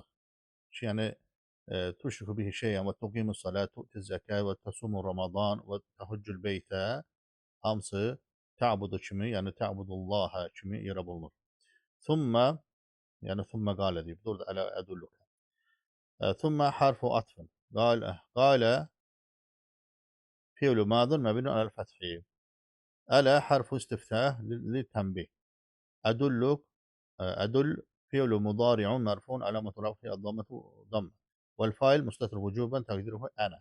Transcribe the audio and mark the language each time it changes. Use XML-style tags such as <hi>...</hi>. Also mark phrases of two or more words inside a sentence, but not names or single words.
<az>Ki, yəni</az> <ar>تشرك به شيئا وتقيم الصلاة، وتؤتي الزكاة وتصوم رمضان وتحج البيت</ar> <az>hamısı ta'budu kimi, yəni ta'budullah kimi irab olunur. Thumma yəni</az> <ar>ثم قال</ar> <az>deyib. Burada</az> <ar>ألا أدلك. ثم حرف عطف قال فعل ماض مبني على الفتح. ألا حرف استفتاح للتنبيه. أدل فعل مضارع مرفوع علامة رفعه الضمة ضمة والفاعل مستتر وجوبا تقديره أنا.</ar>